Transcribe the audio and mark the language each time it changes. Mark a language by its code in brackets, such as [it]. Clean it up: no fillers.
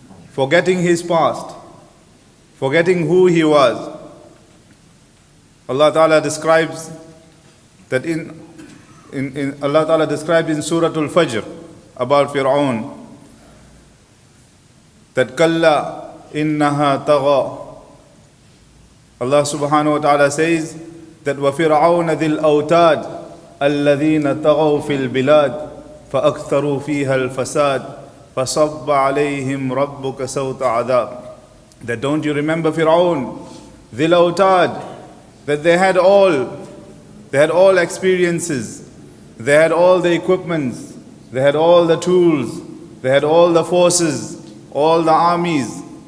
[en] Forgetting his past, forgetting who he was. Allah Ta'ala describes that Allah Ta'ala describes in Surah Al-Fajr about Fir'aun that [ar] Kalla innaha tagha. Allah Subhanahu wa Ta'ala says that وَفِرْعَوْنَ ذِي الْأَوْتَادِ الَّذِينَ تَغَوْا فِي الْبِلَادِ فَأَكْثَرُوا فِيهَا الْفَسَادِ فَصَبَّ عَلَيْهِمْ رَبُّكَ سَوْطَ عَذَابٍ. [en] That don't you remember Fir'aun, [ar] ذِي الْأَوْتَادِ, [en] that they had all experiences, they had all the equipments, they had all the tools, they had all the forces, all the armies.